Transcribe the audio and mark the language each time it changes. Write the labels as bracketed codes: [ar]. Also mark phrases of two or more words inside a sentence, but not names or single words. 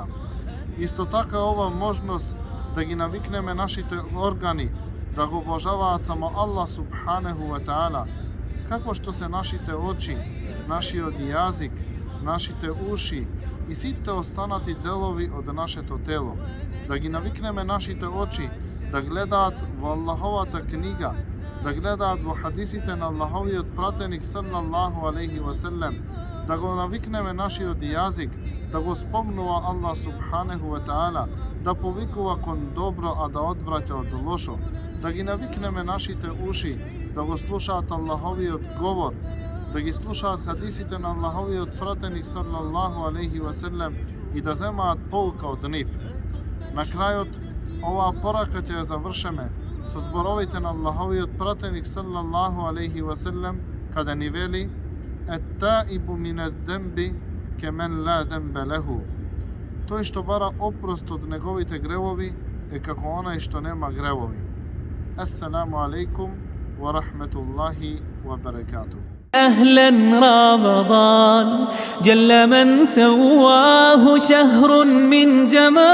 [mk] Исто така ова можност да ги навикнеме нашите органи да го обожаваат само Аллах [ar] سبحانه وتعالى, [mk] како што се нашите очи, нашиот јазик, нашите уши и сите останати делови од нашето тело. Да ги навикнеме нашите очи да гледаат во Аллаховата книга, да гледаат во хадисите на Аллаховиот пратеник [ar] صلى الله عليه وسلم, [mk] да го навикнеме нашиот јазик да го спомнува Аллах [ar] سبحانه وتعالى, [mk] да повикува кон добро, а да одвраќа од лошо, да ги навикнеме нашите уши да го слушаат Аллаховиот говор, да ги слушаат хадисите на Аллаховиот пратеник [ar] صلى الله عليه وسلم [mk] и да земаат полка од нив. На крајот, оваа порака ќе ја завршеме со зборовите на Аллаховиот пратеник [ar] صلى الله عليه وسلم, [mk] каде ни вели: [ar] التائب من الذنب كمن لا ذنب له. [mk] Тој што бара опрост од неговите гревови е како онај што нема гревови. [ar] السلام عليكم ورحمة الله وبركاته. أهلا رمضان جل من سواه شهر من جمال